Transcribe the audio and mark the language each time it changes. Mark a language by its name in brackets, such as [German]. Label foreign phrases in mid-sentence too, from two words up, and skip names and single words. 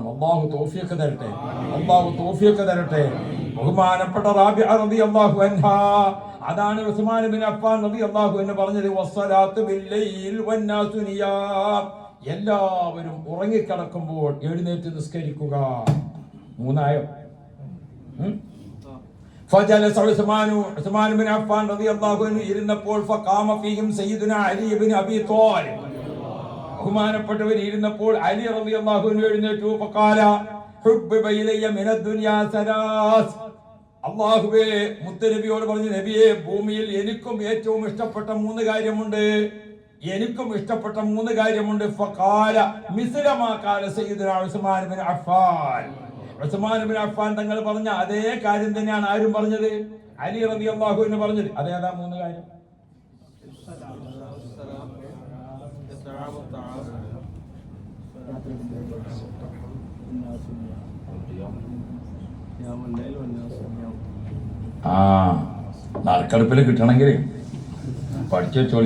[Malayalam] അല്ലാഹു തൗഫീഖ് തരട്ടെ, അല്ലാഹു തൗഫീഖ് തരട്ടെ. ബഹുമാനപ്പെട്ട റാബിഅ [Arabic] رضي الله عنها, [Malayalam] അതാണ് ഉസ്മാൻ ഇബ്നു അഫ്ഫാൻ [Arabic] رضي الله عنه [Malayalam] പറഞ്ഞത്, [Arabic] والصلاة بالليل والناس نيام. [Malayalam] എല്ലാവരും ഉറങ്ങിക്കിടക്കുമ്പോൾ എഴുന്നേറ്റ് നിസ്കരിക്കുക. മൂന്നായോ? [Arabic] فجلس عثمان بن عفان رضي الله عنه ഇരുന്നപ്പോൾ فقام فيهم سيدنا علي بن ابي طالب. [Malayalam] ബഹുമാനപ്പെട്ടവർ ഇരുന്നപ്പോൾ അലി [Arabic] رضي الله عنه [Malayalam] എഴുന്നേറ്റു. [Arabic] فقال حبب الي من الدنيا ثلاث. [Malayalam] അല്ലാഹുവേ, മുത്തനബിയോട് പറഞ്ഞു, നബിയെ, ഭൂമിയിൽ എനിക്കും ഏറ്റവും ഇഷ്ടപ്പെട്ട മൂന്ന് കാര്യമുണ്ട്, എനിക്കും ഇഷ്ടപ്പെട്ട മൂന്ന് കാര്യമുണ്ട്. [Arabic] فقال مثل ما قال سيدنا عثمان بن عفان. [Malayalam] ഉസ്മാൻ ഇബ്നു അഫ്ഫാൻ തങ്ങൾ പറഞ്ഞ അതേ കാര്യം തന്നെയാണ് ആരും പറഞ്ഞത്? അലി [Arabic] رضي الله عنه [Malayalam] പറഞ്ഞത്. അതേതാ മൂന്ന് കാര്യം? നറുക്കെടുപ്പിൽ കിട്ടണമെങ്കിൽ പഠിച്ചു വെച്ചോളി.